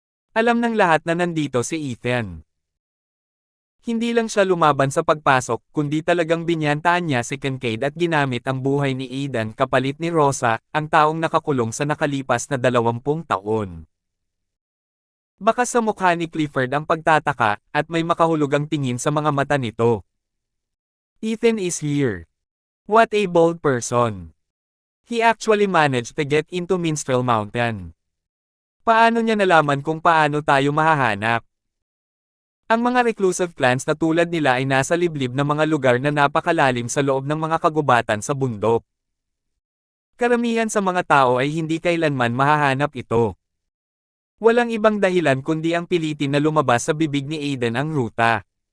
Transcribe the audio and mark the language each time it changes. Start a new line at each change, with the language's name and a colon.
Filipino: Alam ng lahat na nandito si Ethan. Hindi lang siya lumaban sa pagpasok, kundi talagang binyantaan niya si Kincaid at ginamit ang buhay ni Aidan kapalit ni Rosa, ang taong nakakulong sa nakalipas na 20 taon. Baka sa mukha ni Clifford ang pagtataka, at may makahulugang tingin sa mga mata nito.
English: Ethan is here. What a bold person. He actually managed to get into Minstrel Mountain.
Filipino: Paano niya nalaman kung paano tayo mahahanap? Ang mga reclusive clans na tulad nila ay nasa liblib na mga lugar na napakalalim sa loob ng mga kagubatan sa bundok. Karamihan sa mga tao ay hindi kailanman mahahanap ito. Walang ibang dahilan kundi ang pilitin na lumabas sa bibig ni Aiden ang ruta.